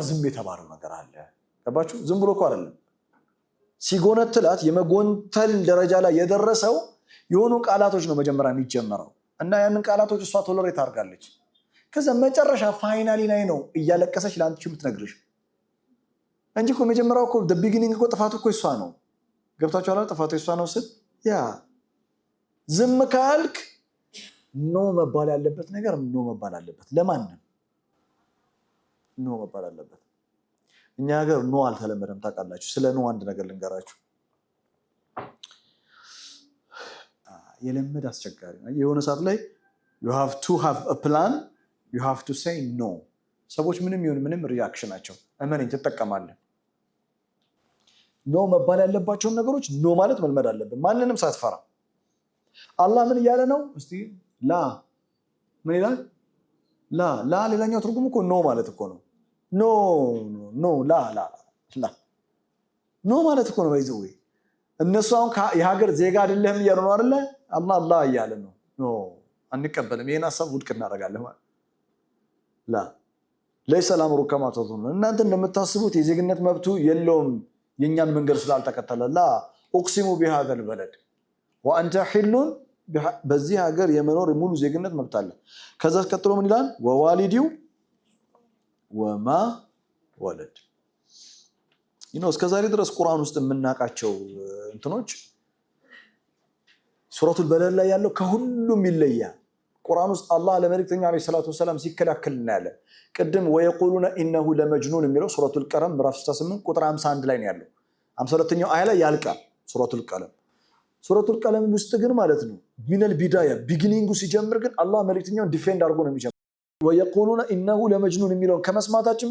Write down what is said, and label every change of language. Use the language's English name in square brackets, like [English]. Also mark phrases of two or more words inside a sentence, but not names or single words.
[Amharic] ዝም የተባለው ነገር አለ ገባችሁ ዝም ብሎ እኮ አይደለም ሲጎነትላት የመጎንተል ደረጃ ላይ የደረሰው የሆኑ ቃላቶች ነው መጀመሪያ የሚጀመረው እና ያንን ቃላቶች እሷ ቶለሬት አድርጋለች ከዛ መጨረሻ ፋይናሊ ላይ ነው እያለቀሰች ለአንቺ የምትነግርሽ እንጂ እኮ መጀመሪያው እኮ [English] the beginning [Amharic] እኮ ጥፋቱ እኮ እሷ ነው ገብታችኋል ጥፋቱ እሷ ነው ስል ያ ዝም ካልክ ኖ መባል ያለበት ነገር ኖ መባል አለበት ለማንም ኖ መባል አለበት እኛ ሀገር ኖ አልተለመደም ታውቃላችሁ ስለ ኖ አንድ ነገር ልንገራችሁ የለመደ አስቸጋሪ ነው የሆነ ሰዓት ላይ [English] you have to have a plan you have to say no [Amharic] ሰዎች ምንም ይሁን ምንም ሪአክሽናቸው እመነኝ ተጠቀማለህ ኖ መባል ያለባቸው ነገሮች ኖ ማለት መልመድ አለብን ማንንም ሳትፈራ አላህ ምን እያለ ነው እስቲ ላ ምን ይላል ላ ሌላኛው ትርጉሙ እኮ ኖ ማለት እኮ ነው ኖ ላ ኖ ማለት እኮ ነው ባይዘው እነሱ አሁን የሀገር ዜጋ አይደለም እያሉ ነው አይደለ አላህ እያለ ነው ኖ አንቀበልም ይሄን ሐሳብ ውድቅ እናደርጋለን ማለት ላ [Arabic] ليس الامر كما تظنون [Amharic] እናንተ እንደምታስቡት የዜግነት መብቱ የለውም የኛን መንገድ ስላልተከተለ ላ [Arabic] اقسم بهذا البلد وانت حل [Amharic] በዚህ ሀገር የመኖር ሙሉ ዜግነት መብት አለ ከዛ ቀጥሎ ምን ይላል [Arabic] ووالد وما ولد [Amharic] እስከዛሬ ድረስ ቁርአን ውስጥ የምናውቃቸው እንትኖች ሱረቱል በለድ ላይ ያለው ከሁሉም ይለያል ቁርአን ውስጥ አላህ ለመልእክተኛ [Arabic] عليه الصلاة والسلام [Amharic] ሲከላከል እናያለን ቅድም [Arabic] ويقولون إنه لمجنون [Amharic] የሚለው ሱረቱል ቀለም ምዕራፍ 68 ቁጥር 51 ላይ ነው ያለው 52ኛው አያ ላይ ያልቃል ሱረቱል ቀለም ውስጥ ግን ማለት ነው [Arabic] من البداية [Amharic] ቢጊኒንጉ ሲጀምር ግን አላህ መልእክተኛውን ዲፌንድ አድርጎ ነው የሚጀምረው [Arabic] ويقولون إنه لمجنون [Amharic] የሚለው ከመስማታችን